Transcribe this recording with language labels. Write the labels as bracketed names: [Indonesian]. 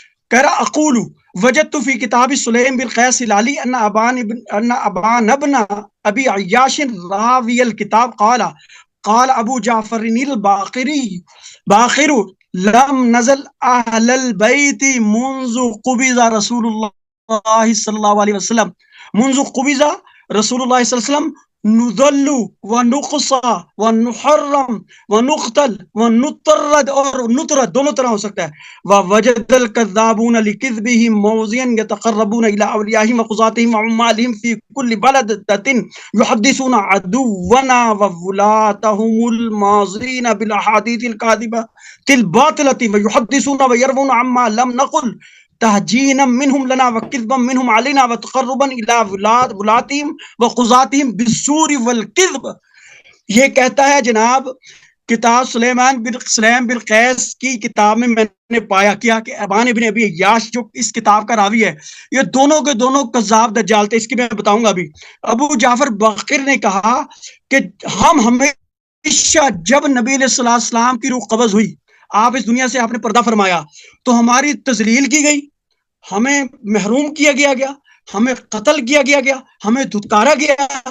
[Urdu] کہہ رہا [Arabic] اقول وجدت فی کتاب سلیم بن قیس العلی ان ابان ابن ابی عیاش راوی الکتاب قال ابو جعفر الباقری باخر لم نزل اہل البیت منذ قبض رسول اللہ صلی اللہ علیہ وسلم، منذ قبض رسول اللہ صلی اللہ علیہ وسلم نذل ونقصى ونحرم ونقتل ونطرد، [Urdu] اور نطرد دونوں طرح ہو سکتا ہے. [Arabic] ووجد الكذابون لكذبهم موضعا يتقربون الى اوليائهم وقضاتهم وعمالهم في كل بلدة يحدثون عدونا وولاتهم الماضين بالاحاديث الكاذبة الباطلة ويحدثون ويروون عما لم نقل تہجینا منہم لنا وکذبا منہم علینا وتقربا الی ولاتہم وقضاتہم بالزور والکذب. [Urdu] یہ کہتا ہے جناب کتاب سلیم بن قیس کی کتاب میں میں نے پایا کیا کہ ابان ابن ابی عیاش جو اس کتاب کا راوی ہے، یہ دونوں کے دونوں کذاب دجال تھے. اس کی میں بتاؤں گا ابھی. ابو جعفر باقر نے کہا کہ ہم ہمیشہ جب نبی علیہ السلام کی روح قبض ہوئی، آپ اس دنیا سے آپ نے پردہ فرمایا، تو ہماری تذلیل کی گئی، ہمیں محروم کیا گیا، ہمیں قتل کیا گیا، ہمیں دھتکارا گیا.